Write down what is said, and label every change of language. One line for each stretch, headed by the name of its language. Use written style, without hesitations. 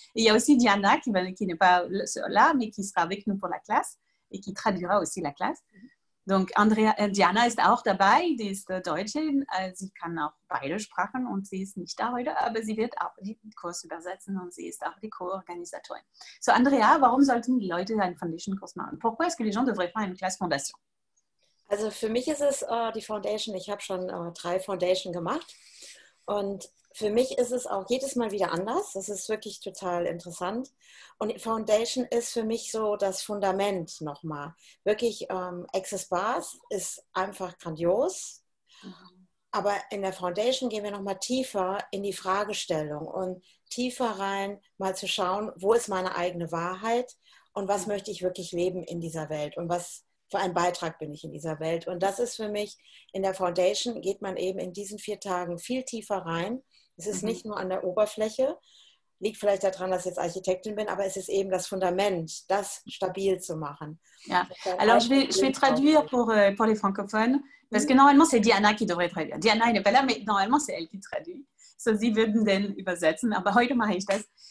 French: Et il y a aussi Diana qui n'est pas là, mais qui sera avec nous pour la classe et qui traduira aussi la classe. Donc
German: Diana ist auch dabei, die ist Deutsche, sie kann auch beide Sprachen und sie ist nicht da heute, aber sie wird auch den Kurs übersetzen und sie ist auch die Co-Organisatorin. So Andrea, warum sollten die Leute einen Foundation-Kurs machen?
French: Pourquoi est-ce que les gens devraient faire une classe Fondation?
German: Also für mich ist es die Foundation, ich habe schon 3 Foundation gemacht und für mich ist es auch jedes Mal wieder anders. Das ist wirklich total interessant. Und die Foundation ist für mich so das Fundament nochmal. Wirklich, Access Bars ist einfach grandios. Aber in der Foundation gehen wir nochmal tiefer in die Fragestellung und tiefer rein, mal zu schauen, wo ist meine eigene Wahrheit und was möchte ich wirklich leben in dieser Welt und was für einen Beitrag bin ich in dieser Welt. Und das ist für mich, in der Foundation geht man eben in diesen 4 Tagen viel tiefer rein. Es ist nicht nur an der Oberfläche, liegt vielleicht daran, dass ich jetzt Architektin bin, aber es ist eben das Fundament, das stabil zu machen. Ja.
French: Alors je vais traduire pour les francophones, parce que normalement c'est Diana qui devrait traduire. Diana n'est pas là, mais normalement c'est elle qui traduit.
German: So, sie würden den übersetzen, aber heute mache ich das.